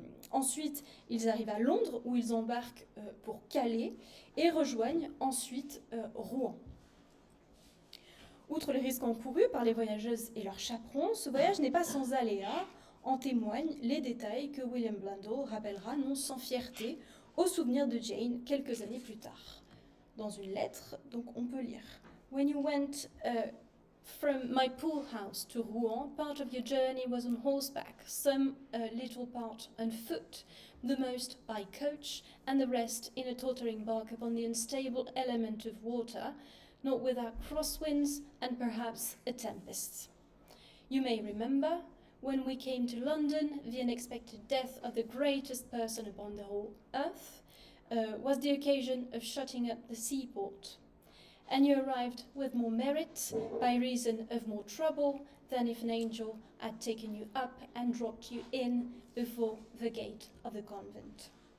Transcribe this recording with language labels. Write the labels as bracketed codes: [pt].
[fr] Ensuite, ils arrivent à Londres où ils embarquent pour Calais et rejoignent ensuite Rouen. Outre les risques encourus par les voyageuses et leurs chaperons, ce voyage n'est pas sans aléas. En témoignent les détails que William Blundell rappellera non sans fierté au souvenir de Jane quelques années plus tard. Dans une lettre, donc on peut lire [en] « When you went from my pool house to Rouen, part of your journey was on horseback, some a little part on foot, the most by coach, and the rest in a tottering bark upon the unstable element of water, not without crosswinds and perhaps a tempest. You may remember, when we came to London, the unexpected death of the greatest person upon the whole earth was the occasion of shutting up the seaport. And you arrived with more merit, by reason of more trouble, than if an angel had taken you up and dropped you in before the gate of the convent.